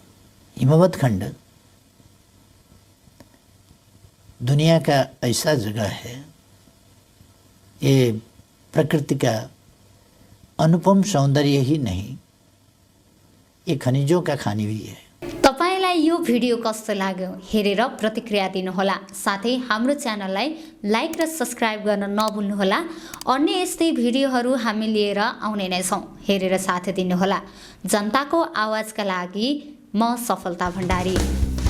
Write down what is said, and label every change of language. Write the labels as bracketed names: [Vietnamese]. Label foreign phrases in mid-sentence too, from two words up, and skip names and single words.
[Hindi] हिमवत खंड दुनिया का ऐसा जगह है, ये प्रकृति का अनुपम सौंदर्य ही नहीं, ये खनिजों का खानी भी है। [Nepali] तपाईलाई यो भिडियो कस्तो लाग्यो हेरेर प्रतिक्रिया दिनुहोला। साथै हाम्रो च्यानललाई लाइक र सब्स्क्राइब गर्न नभुल्नुहोला। अन्य यस्तै भिडियोहरू हामी लिएर आउने नै छौँ, हेरेर साथ दिनुहोला। जनताको आवाजका लागि म सफलता भण्डारी।